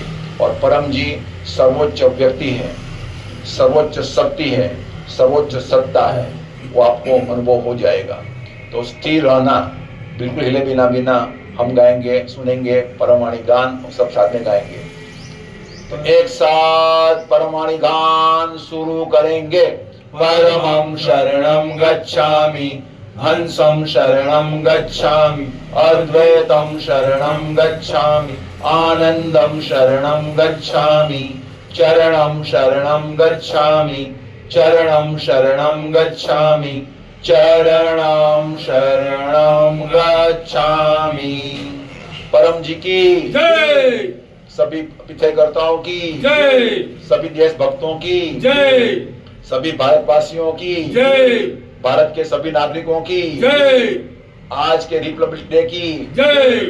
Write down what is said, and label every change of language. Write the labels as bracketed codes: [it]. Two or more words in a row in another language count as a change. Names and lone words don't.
[hi] और परम जी सर्वोच्च व्यक्ति है, सर्वोच्च शक्ति है, सर्वोच्च सत्ता है, वो आपको अनुभव हो जाएगा। तो स्थिर रहना, बिल्कुल हिले बिना हम गाएंगे, सुनेंगे परमवाणी गान, सब साथ में गाएंगे। तो एक साथ परमवाणी गान शुरू करेंगे। [pi] परमं शरणं गच्छामि, हंसं शरणं गच्छामि, अद्वैतं शरणं गच्छामि, आनंदं शरणं गच्छामि, चरणं शरणं गच्छामि, चरणं शरणं गच्छामि, चरणं शरणं गच्छामि। [hi] परम जी की जय, सभी पिछड़कर्ताओं की जय, सभी देशभक्तों की जय, सभी भारतवासियों की जय, भारत के सभी नागरिकों की जय, आज के रिपब्लिक डे की जय,